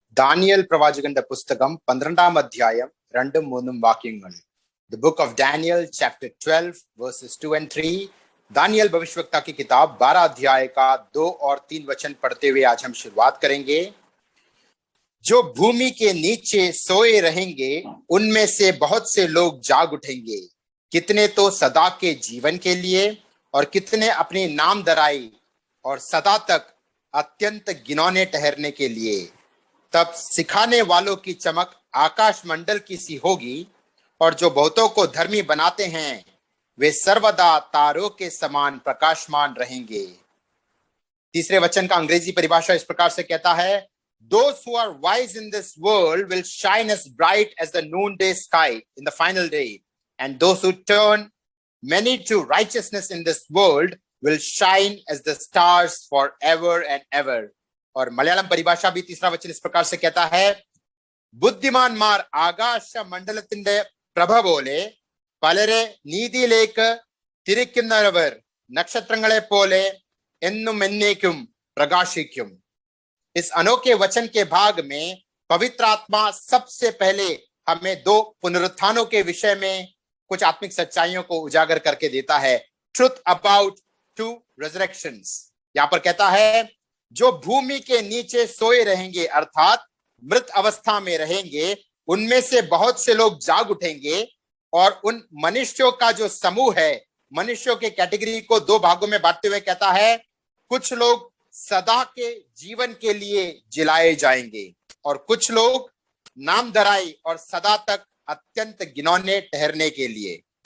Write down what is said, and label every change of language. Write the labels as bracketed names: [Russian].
[Malayalam] Daniel പ്രവാചകന്റെ പുസ്തകം 12-ാം അധ്യായം 2-3 വാക്യങ്ങൾ. [English] The book of Daniel chapter 12 verses 2 and 3. [Hindi] Daniel भविष्यवक्ता की किताब 12 अध्याय का 2 और 3 वचन पढ़ते हुए आज हम शुरुआत करेंगे। जो भूमि के नीचे सोए रहेंगे उनमें से बहुत से लोग जाग उठेंगे, कितने तो सदा के जीवन के लिए और कितने अपनी नामधराई और सदा तक अत्यंत घिनौने ठहरने के लिए। तब सिखाने वालों की चमक आकाश मंडल की सी होगी और जो बहुतों को धर्मी बनाते हैं वे सर्वदा तारों के समान प्रकाशमान रहेंगे। तीसरे वचन का अंग्रेजी परिभाषा इस प्रकार से कहता है, [English] Those who are wise in this world will shine as bright as the noonday sky in the final day, and those who turn many to righteousness in this world will shine as the stars forever and ever. [Hindi] और मलयालम परिभाषा भी तीसरा वचन इस प्रकार से कहता है, [Malayalam] ബുദ്ധിമാന്മാർ ആകാശ മണ്ഡലത്തിന്റെ പ്രഭ പോലെ പലരെ നീതിയിലേക്ക് തിരിക്കുന്നവർ നക്ഷത്രങ്ങളെ പോലെ എന്നും എന്നേക്കും പ്രകാശിക്കും। [Hindi] इस अनोखे वचन के भाग में पवित्र आत्मा सबसे पहले हमें 2 पुनरुत्थानों के विषय में कुछ आत्मिक सच्चाइयों को उजागर करके देता है। [English] Truth about 2 resurrections। [Hindi] यहां पर कहता है, जो भूमि के नीचे सोए रहेंगे अर्थात मृत अवस्था में रहेंगे, उनमें से बहुत से लोग जाग उठेंगे और उन मनुष्यों का जो समूह है, मनुष्यों के कैटेगरी को 2 भागों में बांटते हुए कहता है, कुछ लोग सदा के जीवन के लिए जिलाए जाएंगे और कुछ लोग नामधराई और सदा तक अत्यंत घिनौने ठहरने के लिए।